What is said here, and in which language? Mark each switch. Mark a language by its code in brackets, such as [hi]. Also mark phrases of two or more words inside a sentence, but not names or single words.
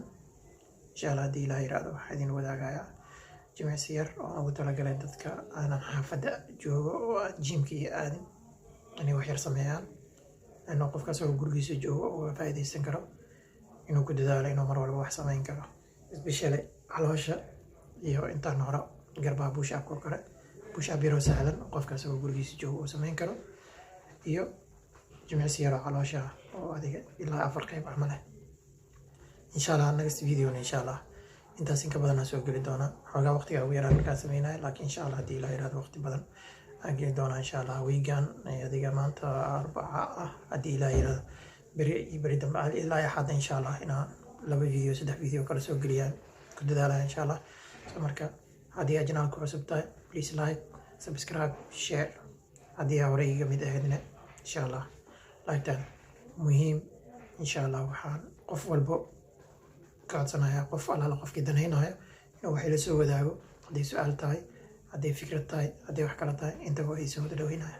[ar] Insha Allah [so] haddii Ilaahay yiraahdo waxaa idin wadaagayaa jimicsi yar oo ugu talagalay dadka aanan xaafadda joogo oo aan jimkii aadin inay wax yar sameeyaan. Inuu qofkaas oo gurigiisa joogo oo faa'iidaysan karo, inuu ku dadaalo inuu mar walba wax samayn karo, especially caloosha iyo intaan hore garbaha [en] push up [so] oo kale. [en] Push up [so] yaroo sahlan qofkaas oo gurigiisa joogo uu samayn karo, iyo jimicsi yaroo caloosha oo adiga ilaa 4 qayb camal ah. [ar] insha Allah [en] next video [ar] insha Allah [so] intaas in ka badan aan soo geli doonaa. Xogaa waqtiga ugu yaraan markaan sameynaayo, laakiin [ar] insha Allah [so] haddii Ilaahay yiraahdo waqti badan aan geli doonaa [ar] insha Allah. [so] Weegan adiga maanta Arbaca ah haddii Ilaahay yiraahdo beri dambe ilaa Axad [ar] insha Allah [so] inaan 2 video 3 video kala soo geliyaan ku dadaalaya [ar] insha Allah. [so] So marka haddii aad janaalka cusub tahay, [en] please like, subscribe, share. [so] haddii aad hore iga mid ahaydna [ar] insha Allah [so] like-tan muhiim. [ar] insha Allah [so] waxaan qof walbo ka codsanayaa, qof allaala qofkii danaynaya inuu wax ila soo wadaago. hadday su'aal tahay, hadday fikrad tahay, hadday wax kala tahay, intaba ay soo wada dhaweynaya.